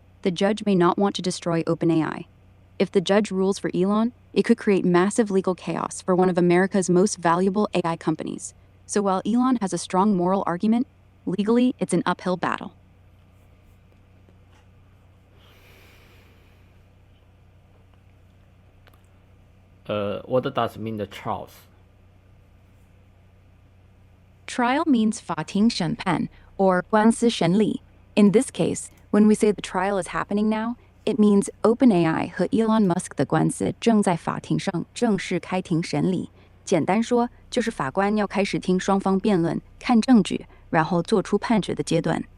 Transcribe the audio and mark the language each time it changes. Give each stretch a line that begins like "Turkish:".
English: The judge may not want to destroy OpenAI. If the judge rules for Elon, it could create massive legal chaos for one of America's most valuable AI companies. So while Elon has a strong moral argument, legally it's an uphill battle. What does mean the trials? Trial means 法庭审判 or 官司审理. In this case, when we say the trial is happening now, it means OpenAI 和 Elon Musk
Chinese: 的官司正在法庭上正式开庭审理。简单说，就是法官要开始听双方辩论，看证据，然后做出判决的阶段。